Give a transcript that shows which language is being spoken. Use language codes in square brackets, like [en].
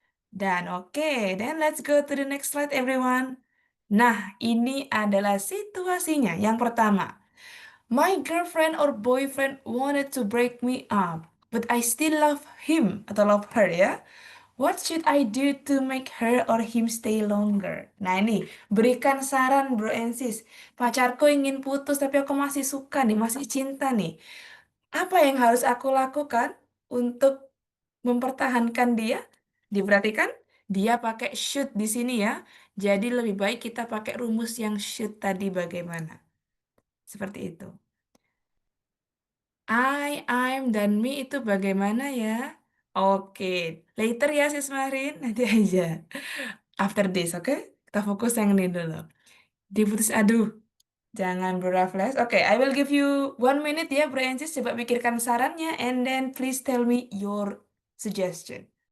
[en] Dan oke, then let's go to the next slide everyone. [id] Nah, ini adalah situasinya. Yang pertama, [en] my girlfriend or boyfriend wanted to break me up, but I still love him atau love her ya. What should I do to make her or him stay longer? [id] Nah ini, berikan saran bro and sis. Pacarku ingin putus tapi aku masih suka nih, masih cinta nih. Apa yang harus aku lakukan untuk mempertahankan dia? Diperhatikan, dia pakai should di sini ya. Jadi lebih baik kita pakai rumus yang should tadi bagaimana. Seperti itu. I'm, dan me itu bagaimana ya? Oke, later ya sis Marin, nanti aja. [en] After this, [id] oke? Kita fokus yang ini dulu. Diputus, aduh, jangan berrefleks. [en] Oke, I will give you 1 minute ya, Bro and sis. [id] Coba pikirkan sarannya, [en] and then please tell me your suggestion.